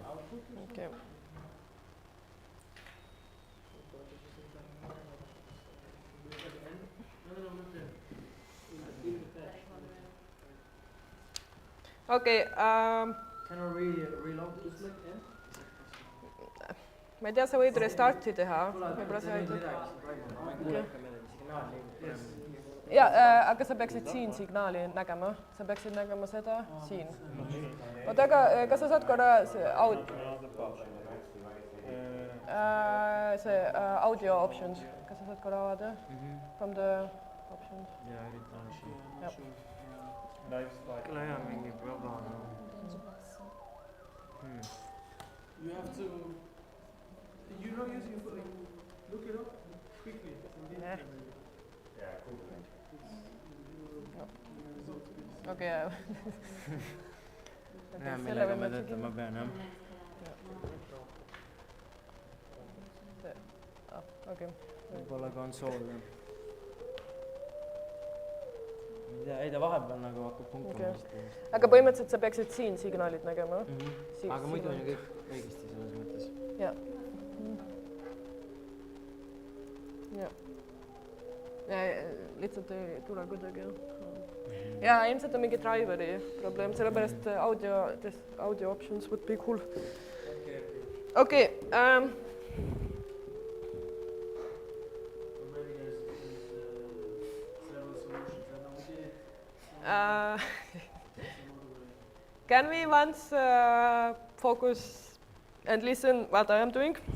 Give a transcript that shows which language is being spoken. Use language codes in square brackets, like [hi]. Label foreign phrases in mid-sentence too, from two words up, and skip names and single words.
[en] Okay. Okay. Can I reload this? [et] Ma ei tea, sa võid restarti teha. Võib-olla sa aitad. Ja, aga sa peaksid siin signaali nägema. Sa peaksid nägema seda siin. Oota, aga kas sa saad korra see [en] audio options, [et] kas sa saad korra avada? [en] From the options. [et] Jaa, üritan siin. Live Küll hea mingi vaba. [en] You have to. You're not using it, like, look it up quickly. [et] Okei. Näe, millega me töötama pean, jah. Okei. Võib-olla konsool, jah. Ma ei tea, ei ta vahepeal nagu hakkab punktima. Aga põhimõtteliselt sa peaksid siin signaalid nägema. Aga muidu on ju kõik õigesti selles mõttes. Jah. Ja. Ja, lihtsalt ei tule kuidagi. Ja ilmselt on mingi driveri probleem, sellepärast [en] audio options would be cool. Okay. Can we once focus and listen what I am doing?